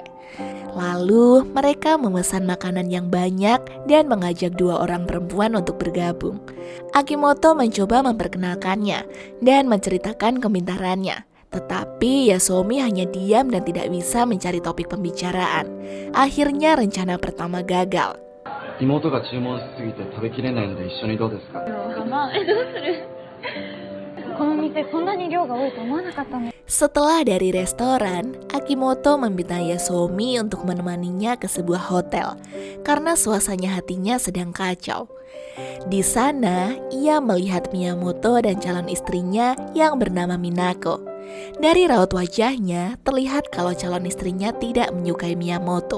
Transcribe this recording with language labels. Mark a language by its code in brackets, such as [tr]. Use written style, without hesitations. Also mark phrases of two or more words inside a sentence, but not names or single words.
[id] Lalu mereka memesan makanan yang banyak dan mengajak dua orang perempuan untuk bergabung. Akimoto mencoba memperkenalkannya dan menceritakan kepintarannya. Tetapi Yasuomi hanya diam dan tidak bisa mencari topik pembicaraan. Akhirnya rencana pertama gagal. [ja] 妹が注文しすぎて食べきれないので一緒にどうですか？どうする？この店そんなに量が多いと思わなかったね。 [id] Setelah dari restoran, Akimoto meminta Yasuomi untuk menemaninya ke sebuah hotel karena suasana hatinya sedang kacau. Di sana, ia melihat Miyamoto dan calon istrinya yang bernama Minako. Dari raut wajahnya, terlihat kalau calon istrinya tidak menyukai Miyamoto.